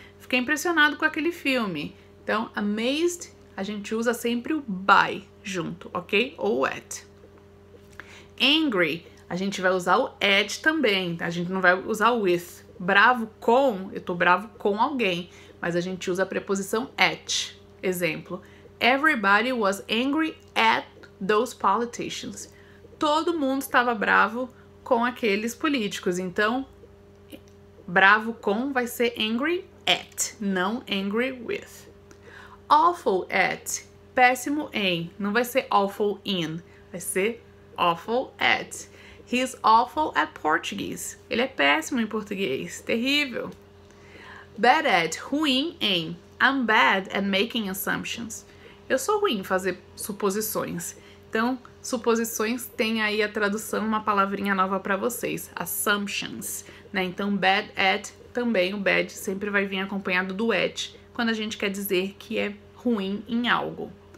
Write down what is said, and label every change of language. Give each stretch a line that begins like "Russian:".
Portuguese: Fiquei impressionado com aquele filme. Então, amazed, a gente usa sempre o by junto, ok? Ou at. Angry, a gente vai usar o at também. A gente não vai usar o with. Bravo com, eu tô bravo com alguém. Mas a gente usa a preposição at. Exemplo.
English: Everybody was angry at those politicians.
Portuguese: Todo mundo estava bravo com aqueles políticos. Então, bravo com vai ser angry at, não angry with. Awful at, péssimo em, não vai ser awful in, vai ser awful at.
English: He's awful at Portuguese.
Portuguese: Ele é péssimo em português, terrível. Bad at, ruim em.
English: I'm bad at making assumptions.
Portuguese: Eu sou ruim em fazer suposições. Então, suposições tem aí a tradução, uma palavrinha nova para vocês, assumptions, né? Então, bad at, também o bad sempre vai vir acompanhado do at, quando a gente quer dizer que é ruim em algo.